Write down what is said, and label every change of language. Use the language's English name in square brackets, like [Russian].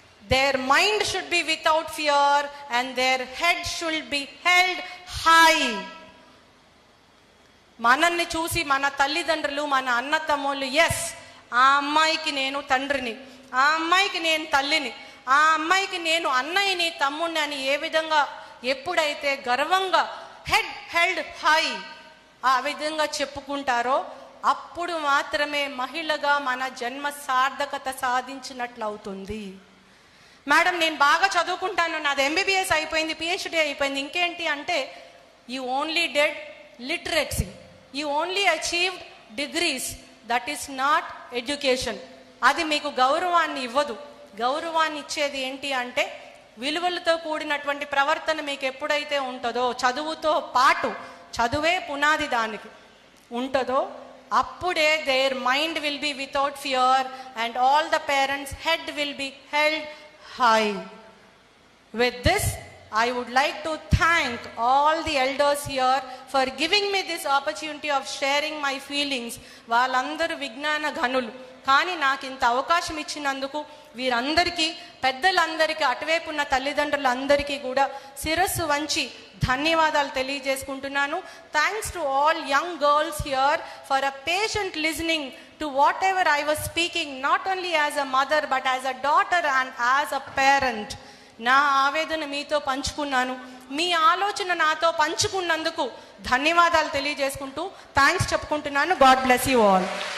[English] Their mind should be without fear and their head should be held high. [Telugu] మనల్ని చూసి మన తల్లిదండ్రులు, మన అన్న తమ్ముళ్ళు, ఎస్ ఆ అమ్మాయికి నేను తండ్రిని, ఆ అమ్మాయికి నేను తల్లిని, ఆ అమ్మాయికి నేను అన్నయ్యని, తమ్ముడిని అని ఏ విధంగా ఎప్పుడైతే గర్వంగా [English] head held high [Telugu] ఆ విధంగా చెప్పుకుంటారో అప్పుడు మాత్రమే మహిళగా మన జన్మ సార్థకత సాధించినట్లు అవుతుంది. మేడం నేను బాగా చదువుకుంటాను, నాది ఎంబీబీఎస్ అయిపోయింది, పిహెచ్డి అయిపోయింది, ఇంకేంటి అంటే, [English] You only dead literacy, you only achieved degrees, that is not education. [Telugu] అది మీకు గౌరవాన్ని ఇవ్వదు. గౌరవాన్ని ఇచ్చేది ఏంటి అంటే విలువలతో కూడినటువంటి ప్రవర్తన మీకు ఎప్పుడైతే ఉంటుందో, చదువుతో పాటు, చదువే పునాది దానికి ఉంటుందో, అప్పుడే [English] Their mind will be without fear and all the parents head will be held high. With this, I would like to thank all the elders here for giving me this opportunity of sharing my feelings. [Telugu] వాళ్ళందరూ విజ్ఞాన ఘనులు, కానీ నాకు ఇంత అవకాశం ఇచ్చినందుకు వీరందరికీ, పెద్దలందరికీ, అటువైపు ఉన్న తల్లిదండ్రులందరికీ కూడా శిరస్సు వంచి ధన్యవాదాలు తెలియజేసుకుంటున్నాను. [English] Thanks to all young girls here for a patient listening to whatever I was speaking, not only as a mother but as a daughter and as a parent. [Telugu] నా ఆవేదన మీతో పంచుకున్నాను, మీ ఆలోచన నాతో పంచుకున్నందుకు ధన్యవాదాలు తెలియజేసుకుంటూ థ్యాంక్స్ చెప్పుకుంటున్నాను. [English] God bless you all.